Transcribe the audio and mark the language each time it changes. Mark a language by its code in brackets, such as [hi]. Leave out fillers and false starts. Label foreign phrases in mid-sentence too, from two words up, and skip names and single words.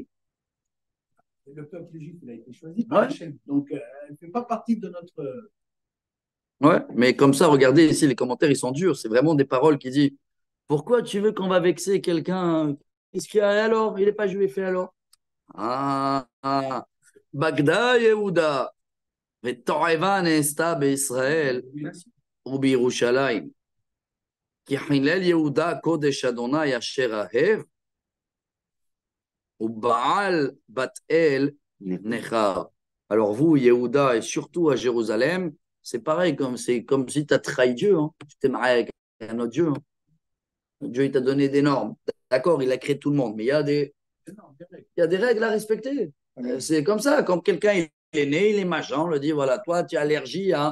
[fr] Le peuple juif, il a été choisi par Hachem. Donc, elle ne fait pas partie de notre. Ouais, mais comme ça, regardez ici, les commentaires, ils sont durs. C'est vraiment des paroles qui disent, pourquoi tu veux qu'on va vexer quelqu'un? Qu'est-ce qu'il y a alors? Il n'est pas juif, et alors? [he] בגדה, יהודה, ותועבה נעשתה בישראל ובירושלים. כי חילל יהודה קודש אדוני אשר אהב, ובעל בת אל נכר. [fr] Alors vous, Yehuda, et surtout à Jérusalem, c'est pareil, c'est comme si tu as trahi Dieu, hein. Tu t'es marié avec un autre Dieu, hein. Dieu, il t'a donné des normes. D'accord, il a créé tout le monde, mais il y a des règles à respecter. C'est comme ça, quand quelqu'un il est né, il est machin, on le dit, voilà, toi, tu as allergie à...